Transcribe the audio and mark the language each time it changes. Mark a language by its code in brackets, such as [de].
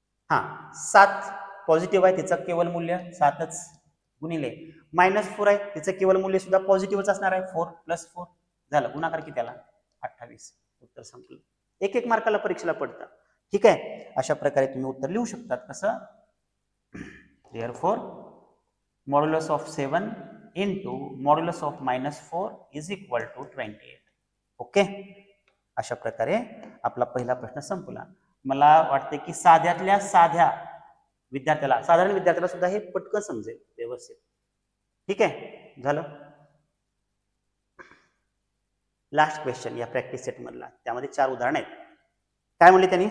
[mr] हा 7 पॉझिटिव्ह आहे, तिचं केवळ मूल्य 7च गुणिले -4 आहे, तिचं केवळ मूल्य सुद्धा पॉझिटिव्हच असणार आहे, 4 + 4 झालं. गुणाकार किती आला? 28. उत्तर संपलं. एक एक मार्काला परीक्षेला पडतं. ठीक आहे, अशा प्रकारे तुम्ही उत्तर लिहू शकतात. कसं? [en] Therefore, modulus of 7 into modulus of -4 is equal to 28. [mr] Okay, अशा प्रकारे आपला पहिला प्रश्न संपला. मला वाटते की साध्यातल्या साध्या विद्यार्थ्याला, साधारण विद्यार्थ्याला सुद्धा हे पटकन समजेल व्यवस्थित. ठीक आहे, झालं. लास्ट क्वेश्चन या प्रॅक्टिस सेट मधला, त्यामध्ये 4 उदाहरण आहेत. काय म्हणले त्यांनी?